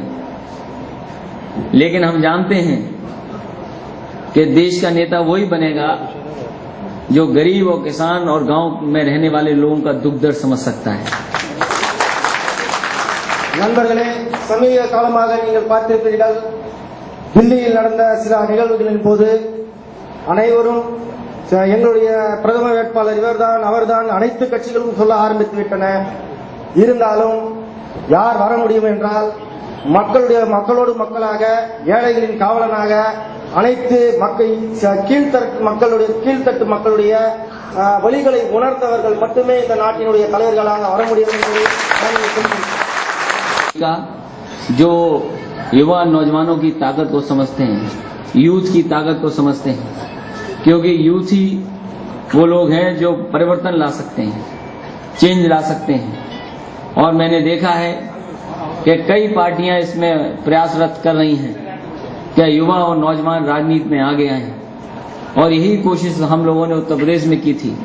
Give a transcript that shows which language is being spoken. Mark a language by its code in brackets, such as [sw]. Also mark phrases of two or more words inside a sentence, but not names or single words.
[hi] लेकिन हम जानते हैं कि देश का नेता वही बनेगा जो गरीब और किसान और गांव में रहने वाले लोगों का दुख दर्द समझ सकता है। [ta] நண்பர்களே, சமீப காலமாக நீங்கள் பார்த்திருப்பீர்கள், தில்லியில் நடந்த சில நிகழ்வுகளின் போது அனைவரும் எங்களுடைய பிரதம வேட்பாளர் இவர்தான் அவர்தான் அனைத்து கட்சிகளும் சொல்ல ஆரம்பித்து விட்டன. இருந்தாலும் யார் வர முடியும் என்றால் மக்களோடு மக்களாக, ஏழைகளின் காவலனாக, அனைத்து கீழ்த்தட்டு மக்களுடைய வழிகளை உணர்ந்தவர்கள் மட்டுமே இந்த நாட்டினுடைய தலைவர்களாக வர முடியும் என்பதை [hi] जो युवा नौजवानों की ताकत को समझते हैं, यूथ की ताकत को समझते हैं, क्योंकि यूथ ही वो लोग हैं जो परिवर्तन ला सकते हैं, चेंज ला सकते हैं। और मैंने देखा है कि कई पार्टियां इसमें प्रयासरत कर रही हैं कि युवा और नौजवान राजनीति में आगे आए, और यही कोशिश हम लोगों ने उत्तर प्रदेश में की थी।